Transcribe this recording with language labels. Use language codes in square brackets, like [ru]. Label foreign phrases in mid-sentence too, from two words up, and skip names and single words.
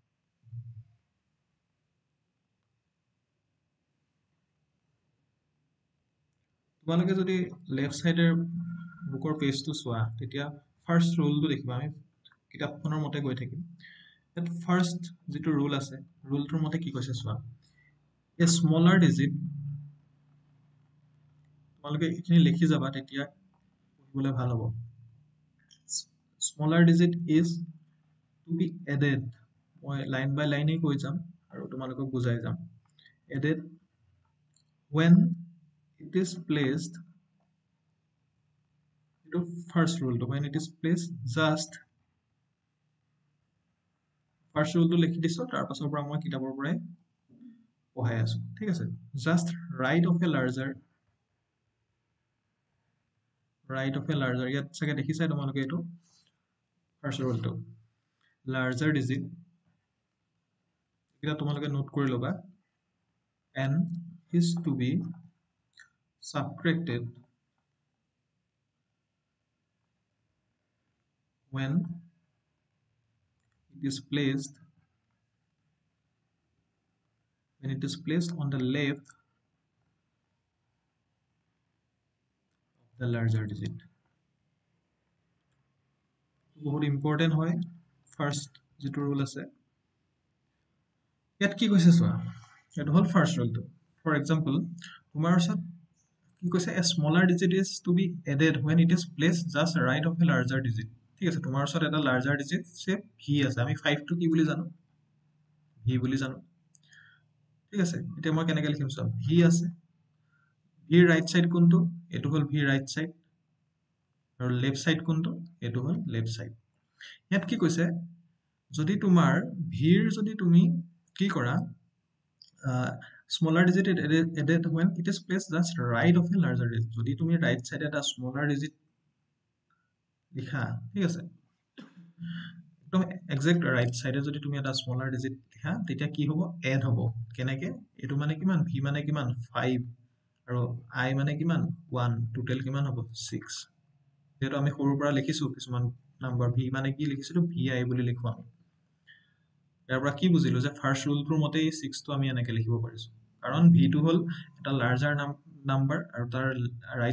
[as] তোমালোকে যদি লেফট সাইডৰ বুকৰ পেজটো চোৱা তেতিয়া ফাৰ্ষ্ট ৰুলটো দেখিবা আমি কিতাপখনৰ মতে গৈ থাকিম ইয়াত ফাৰ্ষ্ট যিটো ৰুল আছে ৰুলটোৰ মতে কি কৈছে চোৱা [en] a smaller digit [as] তোমালোকে এইখিনি লিখি যাবা তেতিয়া পঢ়িবলৈ ভাল হ'ব [en] smaller digit is to be added [as] মই লাইন বাই লাইনেই কৈ যাম আৰু তোমালোকক বুজাই যাম [en] added when it is placed to first rule to when it is placed just first rule to [as] লিখি দিছো তাৰ পাছৰ পৰা মই কিতাপৰ পৰাই পঢ়াই আছো ঠিক আছে [en] just right of a larger [as] ইয়াত চাগে দেখিছাই তোমালোকে এইটো [en] first rule to larger digit [as] এটা তোমালোকে নোট কৰি ল'বা [en] n is to be subtracted when it is placed on the left of the larger digit [as] বহুত ইম্পৰ্টেন্ট হয় ফাৰ্ষ্ট যেটো ৰুল আছে ইয়াত কি কৈছে চোৱা এটা হল ফাৰ্ষ্ট ৰুলটো [en] for example [as] তোমাৰ ওচৰত কি কৈছে [en] a smaller digit is to be added when it is placed just right of a larger digit [as] ঠিক আছে তোমাৰ ওচৰত এটা [en] larger digit [as] সে v আছে আমি 5 টো কি বুলি জানো v বুলি জানো ঠিক আছে এতিয়া মই কেনেকৈ লিখিম চোৱা v আছে v [en] right side [as] কোনটো এটো হল v [en] right side [as] আৰু [en] left side [as] কোনটো এটো হল [en] left side [as] ইয়াত কি কৈছে যদি তোমাৰ v ৰ যদি তুমি কি কৰা [en] smaller digit added when it is placed just right of a larger digit [as] যদি তুমি [en] right side [as] এটা smaller digit লিখা ঠিক আছে একদম এক্সাক্ট রাইট সাইডে যদি তুমি এটা [en] smaller digit [as] লিখা তেতিয়া কি হ'ব এড হ'ব কেনেকে এটো মানে কিমান v মানে কিমান 5 আৰু i মানে কিমান 1 টোটাল কিমান হ'ব 6 যেটো আমি সৰুৰ পৰা লিখিছো কিছুমান নাম্বাৰ v মানে কি লিখিছিলো vi বুলি লিখো আমি ইয়াৰ পৰা কি বুজিলো যে ফাৰ্ষ্ট ৰুলটোৰ মতে 6 টো আমি এনেকে লিখিব পাৰিছো কাৰণ v টো হল এটা লাৰ্জাৰ নাম্বাৰ আৰু তাৰ ৰাইট